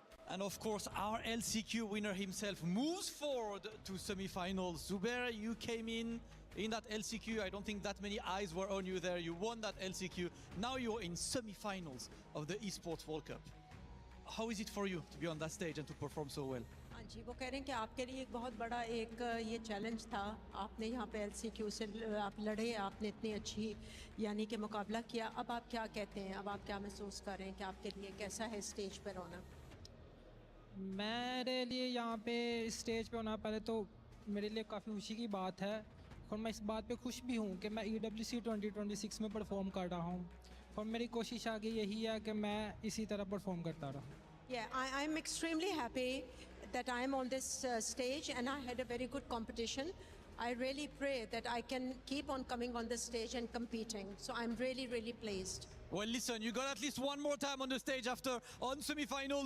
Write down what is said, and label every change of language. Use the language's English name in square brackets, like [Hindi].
[English] And of course, our LCQ winner himself moves forward to semi-finals. Zubair, you came in that LCQ. I don't think that many eyes were on you there. You won that LCQ. Now you're in semi-finals of the Esports World Cup. How is it for you to be on that stage and to perform so well? [Hindi] हाँ जी, वो कह रहे हैं कि आपके लिए एक बहुत बड़ा एक ये चैलेंज था. आपने यहाँ पे LCQ से आप लड़े, आपने इतनी अच्छी यानी कि मुकाबला किया. अब आप क्या कहते हैं? अब आप क्या महसूस कर रहे हैं कि आपके लिए कैसा है स्टेज पर होना? मेरे लिए यहाँ पे स्टेज पे होना पहले तो मेरे लिए काफ़ी खुशी की बात है, और मैं इस बात पे खुश भी हूँ कि मैं EWC 2026 में परफॉर्म कर रहा हूँ, और मेरी कोशिश आगे यही है कि मैं इसी तरह परफॉर्म करता रहूँ. [English] Yeah, I'm extremely happy that I'm on this stage, and I had a very good competition. I really pray that I can keep on coming on this stage and competing. So I'm really, really pleased. Well, listen, you got at least one more time on the stage after on semi-final.